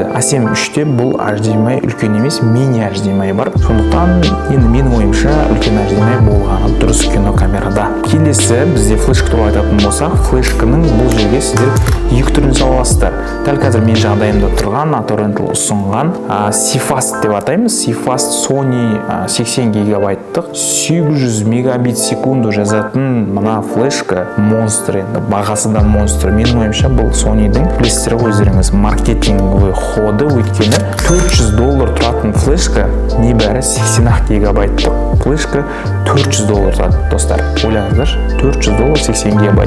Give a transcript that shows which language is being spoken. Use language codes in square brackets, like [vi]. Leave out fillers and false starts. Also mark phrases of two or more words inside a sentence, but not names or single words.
[kk] A7-3-те бұл HDMI үлкен емес, мини HDMI бар. Сондықтан енді менің ойымша үлкен HDMI болғаны дұрыс кинокамерада. Келесі бізде флешка туралы айтатын болсақ, флешканың бұл жерге сіздер екі түрін сала аласыздар. Дәл қазір мен жағдайымда тұрған Autorental ұсынған CFast деп атаймыз. CFast Sony 80 гигабайттық 700 мегабит секунду жазатын мына флешка монстр, енді бағасы да монстр. Менің ойымша бұл Sony-дің білесіздер өздеріңіз [ru] маркетинговый ходы, [kk] өйткені $400 тұратын флешка небәрі 80 гигабайттық флешка $400 тұрады, достар. Ойлаңыздар, $400 80 гигабайт.